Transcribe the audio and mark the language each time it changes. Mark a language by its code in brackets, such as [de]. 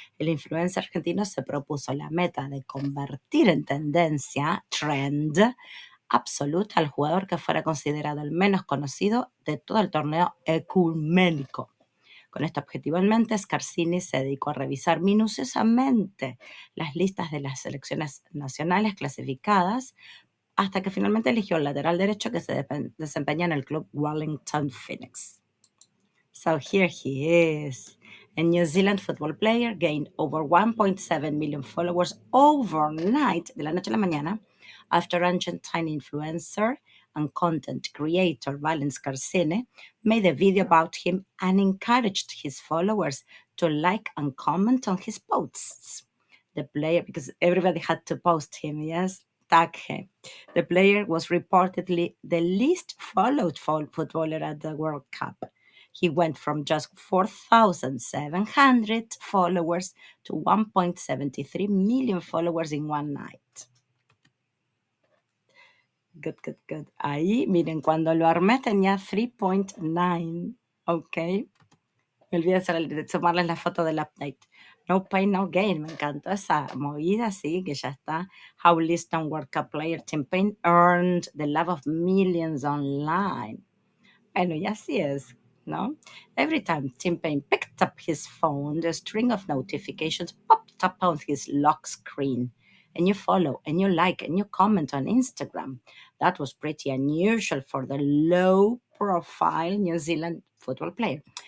[es] El influencer argentino se propuso la meta de convertir en tendencia, trend, absoluta al jugador que fuera considerado el menos conocido de todo el torneo ecuménico. Con este objetivo en mente, Scarsini se dedicó a revisar minuciosamente las listas de las selecciones nacionales clasificadas hasta que finalmente eligió el lateral derecho que se desempeña en el club Wellington Phoenix. [en] So here he is. A New Zealand football player gained over 1.7 million followers overnight, [es] de la noche a la mañana, [en] after Argentine influencer and content creator Valens Carcene made a video about him and encouraged his followers to like and comment on his posts. The player, because everybody had to post him, yes, tag him. The player was reportedly the least followed footballer at the World Cup. He went from just 4,700 followers to 1.73 million followers in one night. Good, good, good. [es] Ahí, miren, cuando lo armé tenía 3.9, ¿ok? Me olvidé de sumarles la foto del update. [en] No pain, no gain. [es] Me encantó esa movida, sí, que ya está. [en] How Liston World Cup player Tim Payne earned the love of millions online. [es] Bueno, y así es, ¿no? [en] Every time Tim Payne picked up his phone, the string of notifications popped up on his lock screen. And you follow, and you like, and you comment on Instagram. That was pretty unusual for the low profile New Zealand football player.